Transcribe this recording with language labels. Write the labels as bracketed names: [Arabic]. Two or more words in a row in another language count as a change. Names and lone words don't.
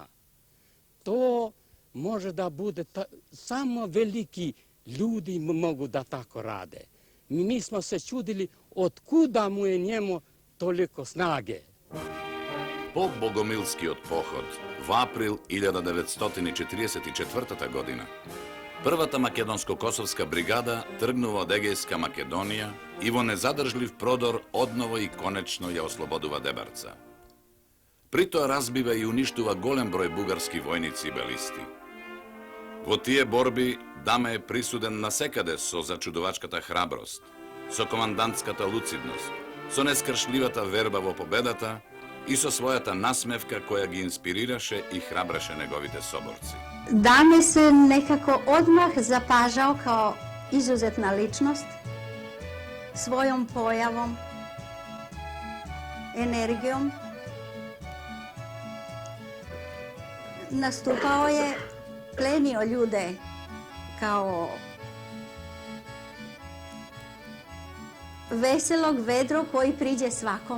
[Serbian] To može da bude, samo veliki ljudi mogu da tako rade. Mi smo se čudili otkuda mu je njemu toliko snage. [Macedonian] По Богомилски одпоход в април 1944 година Првата македонско-косовска бригада тргнува од Егејска Македонија и во незадржлив продор одново и конечно ја ослободува Дебарца. При тоа разбива и уништува голем број бугарски војници и белисти. Во тие борби Даме е присуден насекаде со зачудувачката храброст, со командантската луцидност, со нескршливата верба во победата и со својата насмевка која ги инспирираше и храбреше неговите соборци. [Serbian] Dame se nekako odmah zapažao kao izuzetna ličnost, svojom pojavom, energijom. Nastupao je, plenio ljude kao veselog vedro koji priđe svakom.